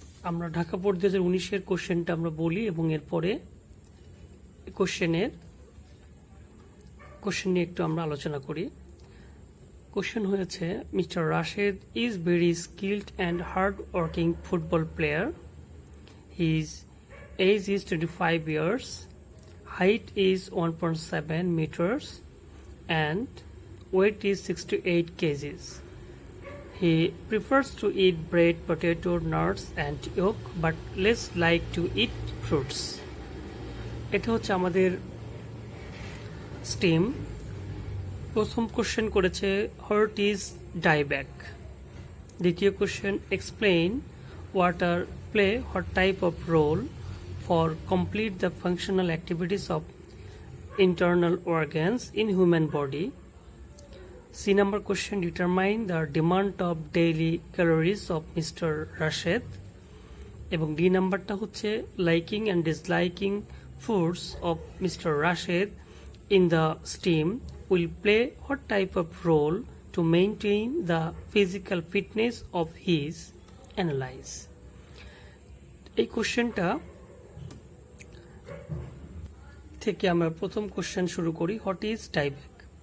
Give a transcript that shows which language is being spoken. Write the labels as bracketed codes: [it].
[bn] আমরা ঢাকা বোর্ড 2019-এর কোশ্চেনটা আমরা বলি এবং এরপরে কোশ্চেন নিয়ে একটু আমরা আলোচনা করি। কোশ্চেন হয়েছে, [en] Mister Rashed is very skilled and hard working football player. His age is 25 years. Height is 1.7 meters and weight is 68 kgs. He prefers to eat bread, potato, nuts and yolk but less like to eat fruits. [bn] এটা হচ্ছে আমাদের stem. প্রথম question করেছে [en] What is dieback. [bn] দ্বিতীয় question, [en] Explain water play what type of role for complete the functional activities of internal organs in human body. C number question, determine the demand of daily calories of Mr. Rashid. [bn] এবং D নাম্বারটা হচ্ছে [en] liking and disliking foods of Mr. Rashid in the STEAM will play what type of role to maintain the physical fitness of his. Analyze. [bn] এই কোশ্চেনটা থেকে আমরা প্রথম question শুরু করি, [en] What is dieback.